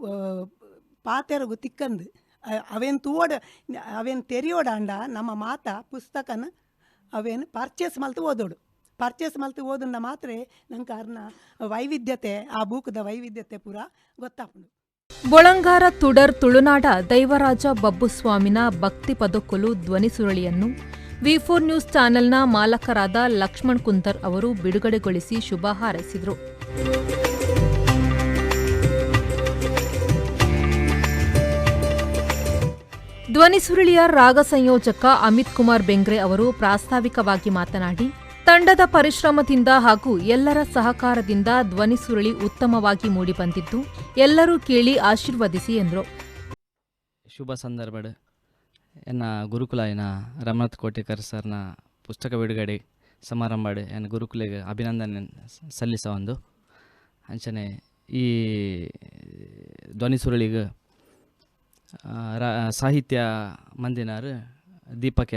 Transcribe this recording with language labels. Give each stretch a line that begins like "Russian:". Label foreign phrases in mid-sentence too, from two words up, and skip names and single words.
Tulu: ಪಾತೆರಗು ತಿಕ್ಕಂದು ಅವೇನು ತೆರಿಯೋಡಾಂಡ ನಮ್ಮ ಮಾತ ಪುಸ್ತಕನ ಅವೇನು ಪರ್ಚೇಸ್ ಮಲ್ತು ಓದನ್ನ ಮಾತ್ರ ನಂಗೆ ಅರ್ನ ವೈವಿಧ್ಯತೆ, ಆ ಬೂಕದ ವೈವಿಧ್ಯತೆ ಪೂರ ಗೊತ್ತಾಪುಂಡು.
Kannada: ಬೊಳಂಗಾರ ತುಡರ್ ತುಳುನಾಡ ದೈವರಾಜ ಬಬ್ಬುಸ್ವಾಮಿನ ಭಕ್ತಿ ಪದಕೊಲು ಧ್ವನಿಸುರುಳಿಯನ್ನು ವಿ4 ನ್ಯೂಸ್ ಚಾನೆಲ್ನ ಮಾಲಕರಾದ ಲಕ್ಷ್ಮಣ್ ಕುಂದರ್ ಅವರು ಬಿಡುಗಡೆಗೊಳಿಸಿ ಶುಭ ಹಾರೈಸಿದರು. ಧ್ವನಿಸುರುಳಿಯ ರಾಗ ಸಂಯೋಜಕ ಅಮಿತ್ ಕುಮಾರ್ ಬೆಂಗ್ರೆ ಅವರು ಪ್ರಾಸ್ತಾವಿಕವಾಗಿ ಮಾತನಾಡಿ, ತಂಡದ ಪರಿಶ್ರಮದಿಂದ ಹಾಗೂ ಎಲ್ಲರ ಸಹಕಾರದಿಂದ ಧ್ವನಿಸುರುಳಿ ಉತ್ತಮವಾಗಿ ಮೂಡಿಬಂದಿದ್ದು, ಎಲ್ಲರೂ ಕೇಳಿ ಆಶೀರ್ವದಿಸಿ ಎಂದರು.
Tulu: ಶುಭ ಸಂದರ್ಭಡ್ ಎನ್ನ ಗುರುಕುಲ ಏನ ರಮಾನಾಥ್ ಕೋಟೆಕಾರ್ ಸರ್ನ ಪುಸ್ತಕ ಬಿಡುಗಡೆ ಸಮಾರಂಭ ಎನ್ನ ಗುರುಕುಲಿಗೆ ಅಭಿನಂದನೆ ಸಲ್ಲಿಸ ಒಂದು ಅಂಚನೆ ಈ ಧ್ವನಿಸುರುಳಿಗೆ ಸಾಹಿತ್ಯ ಮಂದಿನಾರು ದೀಪಕ್